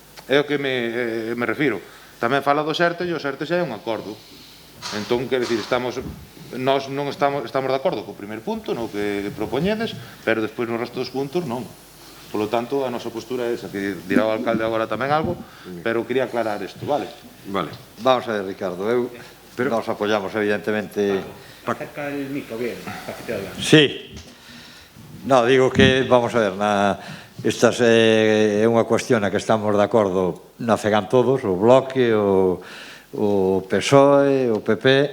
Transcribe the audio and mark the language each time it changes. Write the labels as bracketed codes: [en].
[gl] É o que me refiro. Tamén fala do SERTE e o SERTE xa é un acordo. Entón, quer dicir, nós non estamos de acordo co primeiro punto, no que propoñedes, pero despois no resto dos puntos non. Por lo tanto, a nosa postura é esa, que dirá o alcalde agora tamén algo, pero quería aclarar isto, vale? Vale. [es] Vamos a ver, Ricardo, nos apoyamos evidentemente... Acerca el micro, bien, para que te oigan. Sí. [gl] No, digo que, vamos a ver, esta é unha cuestión na que estamos de acordo na FEGAN todos, o Bloque, o PSOE, o PP.